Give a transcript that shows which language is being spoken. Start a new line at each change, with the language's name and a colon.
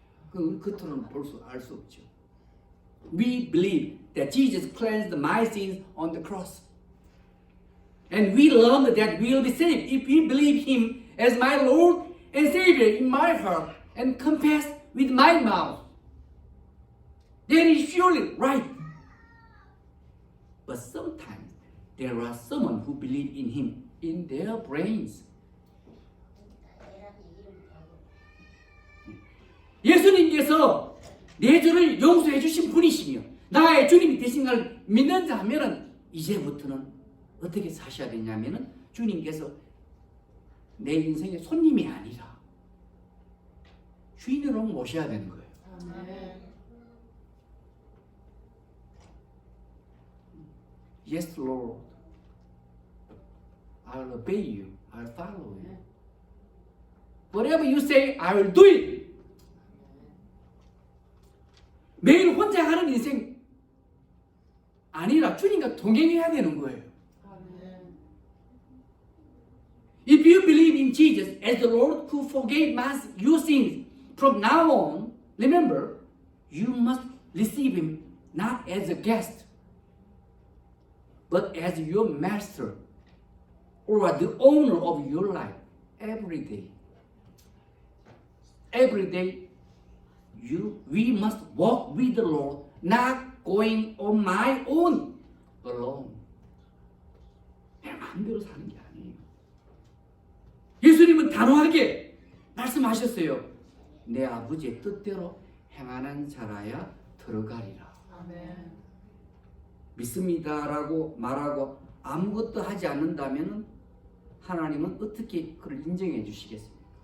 Korean: 그 겉으로는 알 수 없죠.
English: We believe that Jesus cleansed my sins on the cross. And we learned that we will be saved if we believe Him as my Lord and Savior in my heart and confess with my mouth. That is surely right. But sometimes there are someone who believe in Him in their brains.
Korean: 예수님께서 내 죄를 용서해 주신 분이시며 나의 주님이 되신 걸 믿는 자 하면은 이제부터는 어떻게 사셔야 되냐면은 주님께서 내 인생의 손님이 아니라 주인으로 모셔야 되는 거예요.
English: Yes, Lord. I'll obey you. I'll follow you. Whatever you say, I will do it.
Korean: 매일 혼자 하는 인생 아니라 주님과 동행해야 되는 거예요.
English: If you believe in Jesus as the Lord who forgave your sins, from now on, remember, you must receive Him not as a guest, but as your master. or the owner of your life every day. Every day, we must walk with the Lord, not going on my own alone.
Korean: 내 마음대로 사는 게 아니에요. 예수님은 단호하게 말씀하셨어요. 내 아버지의 뜻대로 행하는 자라야 들어가리라. 아멘. 믿습니다라고 말하고 아무것도 하지 않는다면 하나님은 어떻게 그를 인정해 주시겠습니까?